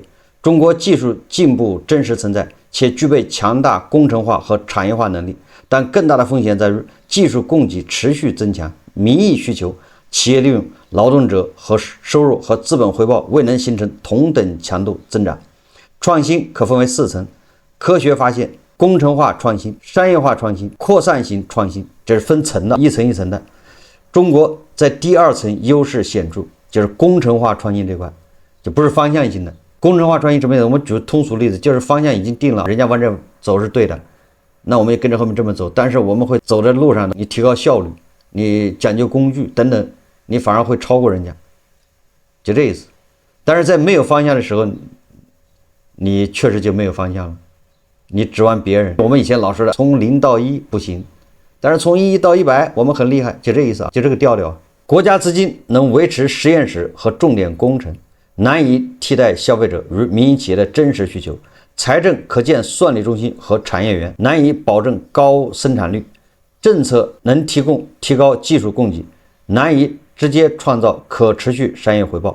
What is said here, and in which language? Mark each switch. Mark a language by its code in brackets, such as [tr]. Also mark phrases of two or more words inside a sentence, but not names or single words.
[zh] 中國技術進步真實存在，且具備強大工程化和產業化能力，但更大的風險在於技術供給持續增強，民意需求、企業利用、勞動者和收入和資本回報未能形成同等強度增長。創新可分為4層：科學發現、工程化創新、商業化創新、擴散型創新，這是分層的，一層一層的。中國在第2層優勢顯著，就是工程化創新這塊，就不是方向性的。工程化創新什麼意思？我們舉通俗例子，就是方向已經定了，人家往這走是對的，那我們也跟着後面這麼走，但是我們會走在路上，你提高效率，你講究工具等等，你反而會超過人家，就這意思。但是在沒有方向的時候，你確實就沒有方向了，你指望別人。我們以前老說的從0到1不行，但是從1到100我們很厲害，就這意思啊，就這個調調。國家資金能維持實驗室和重點工程， 難以替代消費者與民營企業的真實需求，財政可建算力中心和產業園，難以保證高生產率，政策能提高技術供給，難以直接創造可持續商業回報。